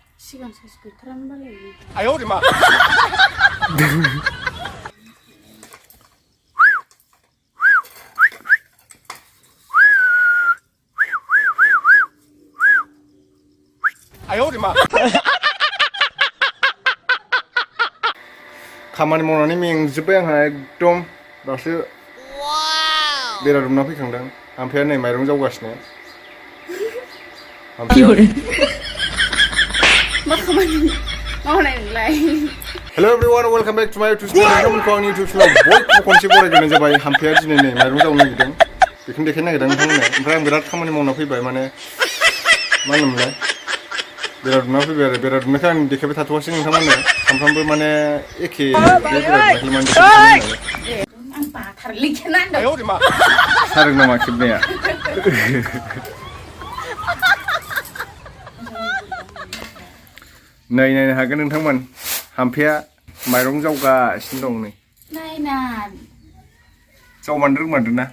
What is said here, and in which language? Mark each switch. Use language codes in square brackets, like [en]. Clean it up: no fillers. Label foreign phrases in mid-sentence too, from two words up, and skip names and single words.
[zh] 시간 사실 그런 말이. 哎呦我的妈！哎呦我的妈 ！ [brx] खामानि मावनानै मेंजोब्बाय आंहा एकदम दासो बेरा दुमना फैखांदों आमफ्राय नै माइरं जावगासिनो मा खामानि मावनाय नोंलाय? [en] Hello everyone, welcome back to my YouTube channel. [brx] नोंथांमोनखौ आंनि YouTube channel बयखौबो खनसे बरायग्रोनाय जाबाय। हामफाया दिनै नै माइरं जावनो नागिरदों बेखौनो देखायनो नागिरदों नोंथांमोननो। ओमफ्राय आं बिराद खामानि मावना फैबाय माने मा होनोमोनलाय बेरा दुमना फैबाय आरो बेरा दुमनायखौ आं देखायबाय थाथ'वासै नोंथांमोननो सानफ्रामबो माने एखे बेरा दुमनायखौ माने देखायबाय आं बाथारलै खेनांदों। [zh] 哎呦我的妈 [brx] सादों नामा खेबनाया नै नायनो हागोन नोंथांमोन हामफाया माइरं जावगासिनो दं नै नायना जावमारनो रोंमारदों ना